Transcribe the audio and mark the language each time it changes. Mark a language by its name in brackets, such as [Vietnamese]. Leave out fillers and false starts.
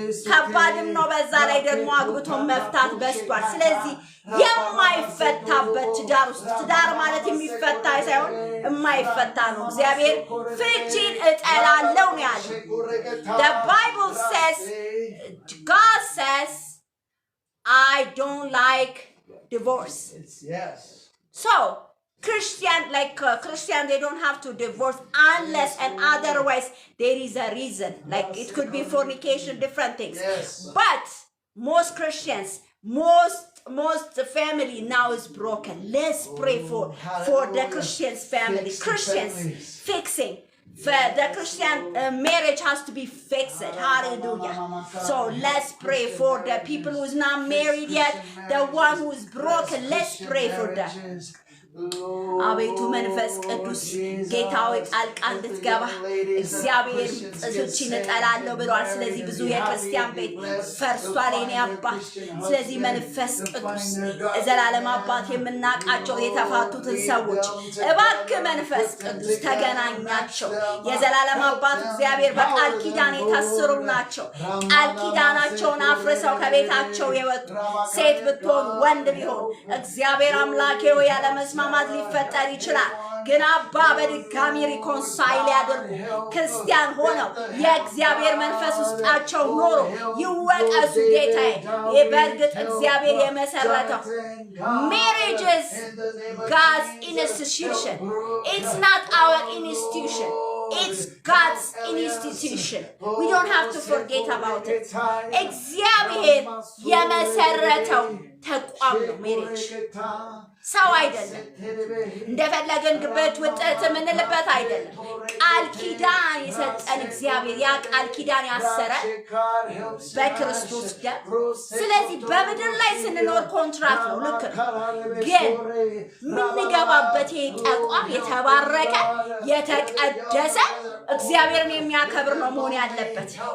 [Amharic] ከባድም ነው በዛ ላይ ደግሞ አግብቶ መፍታት በስቷል ስለዚህ የማይፈታበት ትዳር ውስጥ ትዳር ማለት የሚፈታ ሳይሆን የማይፈታ ነው እግዚአብሔር ፍቺን እጠላለሁ ነው ያለው [English] The Bible says God says I don't like divorce Yes So Christian they don't have to divorce unless and otherwise there is a reason like it could be fornication different things Yes. But most Christians most family now is broken. Let's pray for the Christians family. Christians fixing. The Christian marriage has to be fixed. Hallelujah. So let's pray for the people who is not married yet. The one who is broken. Let's pray for them. [Amharic] አቤቱ መንፈስ ቅዱስ ጌታዊ ጣልቃ እንድትገባ እግዚአብሔር ጥሶችን እጠላለሁ ብሏል ስለዚህ ብዙ የክርስቲያን ቤት ፈርሷል የኔ አባት ስለዚህ መንፈስ ቅዱስ ዘላለም አባት የምናቃቸው የተፋቱትን ሰዎች እባክህ መንፈስ ቅዱስ ተገናኛቸው የዘላለም አባት እግዚአብሔር በቃል ኪዳን የታሰሩ ናቸው ቃል ኪዳናቸውን አፍርሰው ከቤታቸው የወጡ ሴት ብትሆን ወንድ ቢሆን እግዚአብሔር አምላኬ ሆይ ያለ መስማማት ሊፈጠር ይችላል ግን አባ በድጋሚ ሪኮንሳይል ያደርጉ ክርስቲያን ሆነው የእግዚአብሔር መንፈስ ውስጣቸው ኖሮ ይወቀሱ ጌታዬ በእርግጥ እግዚአብሔር የመሰረተው [English] marriage is God's institution it's not our institution It's God's institution. We don't have to forget about it. [Amharic] እግዚአብሔር የመሰረተው ተቋም ነው marriage. ሰው አይደለም እንደፈለገን ግበት ወጣት ምንልበት አይደለም ቃል ኪዳን የሰጠን እግዚአብሔር ያ ቃል ኪዳን ያሰረ በክርስቶስ ደም ስለዚህ በምድር ላይ ስንኖር ኮንትራክት ነው ልክ ግን ምንገባበት ተቋም የተባረከ የተቀደሰ እግዚአብሔርን የሚያከብር ነው መሆን ያለበት